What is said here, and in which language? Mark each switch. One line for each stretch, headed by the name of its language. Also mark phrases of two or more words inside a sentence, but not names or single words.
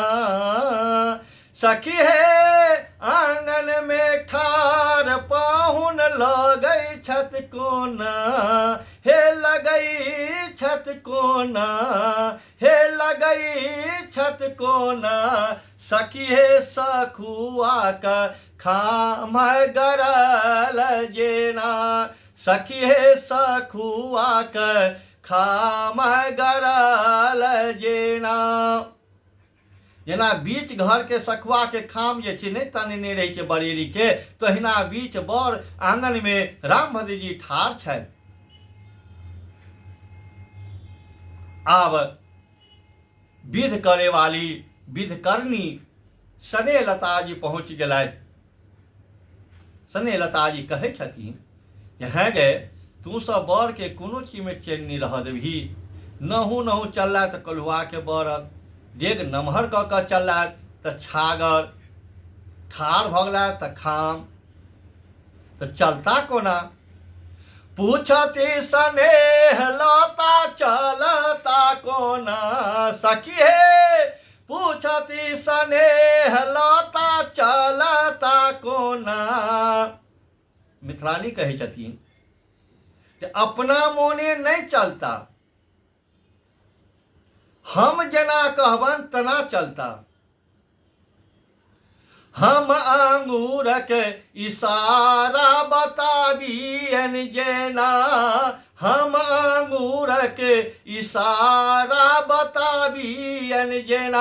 Maithili: सखी हे आंगन में ठाढ़ पाहुन लगै छथि कोना। हे लगै छथि कोना, हे लगै छथि कोना। सखी हे सखुआ का खाम गरल जेना। सखी हे सखुआ का खाम गरल जेना। जेना बीच घर के सखुआ के खाम जे छै नहीं तनेने रहे छै बरेली के, तहिना बीच बर आंगन में रामभद्र जी ठाढ़ छथि। आब विध करे वाली विधकर्णी स्नेहलता जी पहुँच गेलथि। स्नेहलता जी कहै छथिन जे हैं गे तू सब बर के कोनो चीज में चैन नहीं रह देबही। नहु नहु चलला तऽ कलुआ के बरद, डेग नमहर कऽ कऽ चलला तऽ छागर, ठाढ़ भऽ गेला तऽ खाम, तऽ चलता कोना। पूछती स्नेह लता चलता कोना सखी हे, पूछती स्नेह लता चलता कोना। मिथिलानी कहै छथिन जे अपना मोने नहीं चलता, हम जेना कहबन तना चलता। हम आंगूर के इशारा बताबियन जेना, हम आंगूर के इशारा बताबियन जेना।